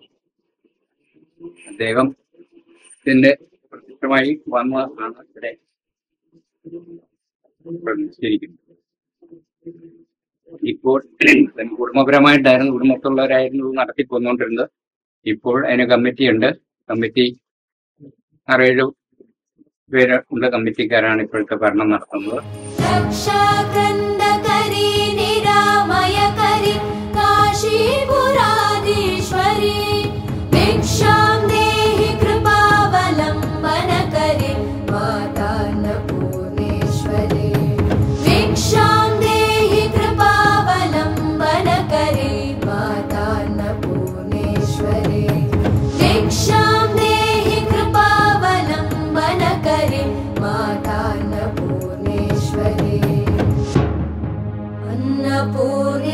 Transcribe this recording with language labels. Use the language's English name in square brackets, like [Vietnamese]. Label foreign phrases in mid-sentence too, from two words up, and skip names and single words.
[Malayalam] അദ്ദേഹത്തിന്റെ പ്രത്യക്ഷമായി വന്നതാണ് ഇവിടെ പ്രതിഷ്ഠിച്ചിരിക്കുന്നത്. ഇപ്പോൾ കുടുംബപരമായിട്ടായിരുന്നു, കുടുംബത്തുള്ളവരായിരുന്നു നടത്തി പോന്നുകൊണ്ടിരുന്നത്. ഇപ്പോൾ അതിന് കമ്മിറ്റിയുണ്ട്. കമ്മിറ്റി 6-7 പേര് ഉള്ള കമ്മിറ്റിക്കാരാണ് ഇപ്പോഴത്തെ ഭരണം നടത്തുന്നത്. [Sanskrit] रक्षाकन्दकरी निरामयकरी काशीपुराधीश्वरी भिक्षां देहि कृपावलम्बनकरी मातान्नपूर्णेश्वरी भिक्षां देहि कृपावलम्बनकरी मातान्नपूर्णेश्वरी भिक्षां देहि कृपावलम्बनकरी मातान्नपूर्णेश्वरी अन्नपूर्णेश्वरी